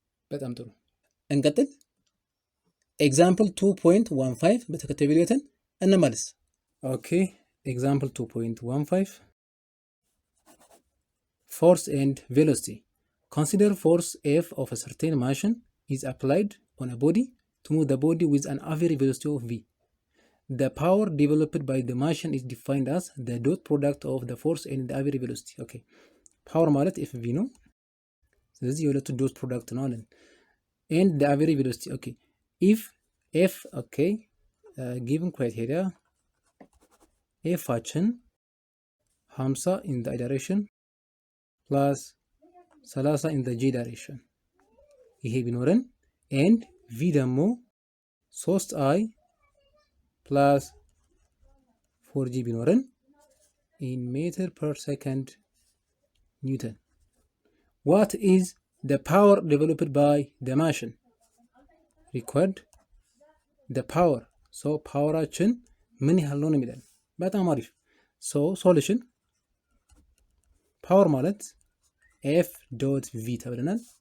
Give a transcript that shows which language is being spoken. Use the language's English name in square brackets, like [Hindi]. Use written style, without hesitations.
[Amharic] በጣም ጥሩ እንቀጥል። ኤግዛምፕል 2.15 በተከታዩ ቪዲዮትን እንመልስ። ኦኬ ኤግዛምፕል 2.15 force and velocity. [English] Consider force F of a certain motion is applied on a body to move the body with an average velocity of v. The power developed by the motion is defined as the dot product of the force and the average velocity. [Amharic] Okay, power ማለት FV ነው። ስለዚህ የሁለቱ ዶት ፕሮዳክት ነው አለን። and the average velocity. [English] Okay, if F, okay, given criteria F አችን 50 in the direction ፕላስ 30 in the j direction ይሄ ቢኖረን and v ደግሞ 3i ፕላስ 4g ቢኖረን in meter per second ኒውተን what is the power developed by the machine required the power so ፓወራችን ምን ያህል ነው የሚለን በጣም አሪፍ so solution ፓወር ማለት f dot v ተብለናል